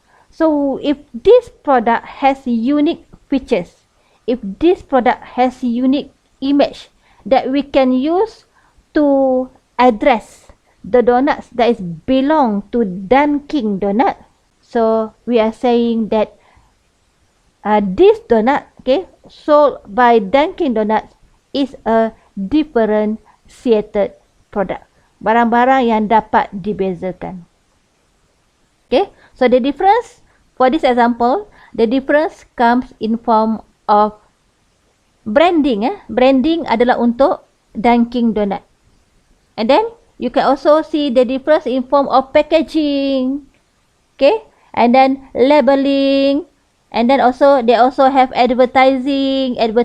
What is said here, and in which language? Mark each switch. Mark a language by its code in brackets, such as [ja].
[en] So if this product has unique features, if this product has unique image that we can use to address the donuts that is belong to Dunkin Donut, so we are saying that this donut, okay, sold by Dunkin Donuts is a differentiated product. [ms] Barang-barang yang dapat dibezakan. [en] Okay, so the difference for this example, the difference comes in form of branding. [ms] Branding adalah untuk Dunkin Donut. [en] And then you can also see the difference in form of packaging. Okay, and then labeling. And then also they also have advertisement.